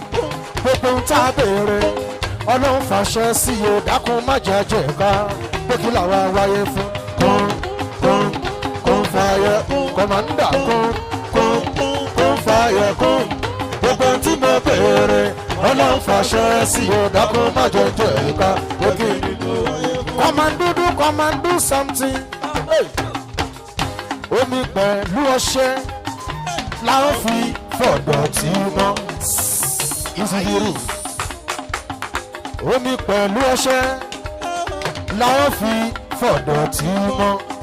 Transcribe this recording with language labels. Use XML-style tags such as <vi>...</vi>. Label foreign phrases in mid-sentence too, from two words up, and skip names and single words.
<yo>Gbogbo ohun tá a béèrè, Ọlọ́run fàṣẹ sí i, ó dákun má jẹ́ jẹ́ ká. Pé kí làwa wáyé fún? Kún, kún, kún fàyẹ, kọ́mándà, kún, kún, kún fàyẹ, kún. Gbogbo ohun tí mo béèrè, Ọlọ́run fàṣẹ sí i, ó dákun má jẹ́ jẹ́ ká. Pé kí</yo> <en>Come and do, do, come and do something. Hey.</en> <yo>Omi pẹ̀lú ọṣẹ la ó fi fọ̀dọ̀ tí mọ́. Ìsìnkú. Omi pẹ̀lú ọṣẹ la ó fi fọ̀dọ̀ tí mọ́.</yo>